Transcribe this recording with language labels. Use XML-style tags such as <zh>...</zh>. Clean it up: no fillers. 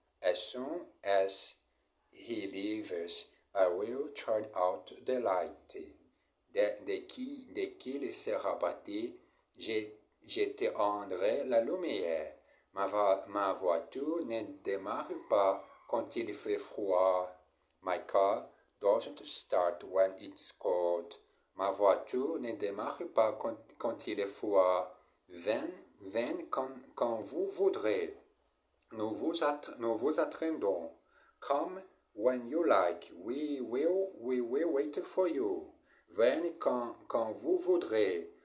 <en>As soon as he leaves, I will turn out the light.</en> <fr>Dès qu'il sera parti, j'éteindrai la lumière. Ma voiture ne démarre pas quand il fait froid.</fr> <en>My car doesn't start when it's cold.</en> <fr>Ma voiture ne démarre pas quand il est froid. Venez quand vous voudrez. Nous vous attendons.</fr> <en>Come when you like. We will wait for you.</en> <fr>Venez quand vous voudrez.</fr>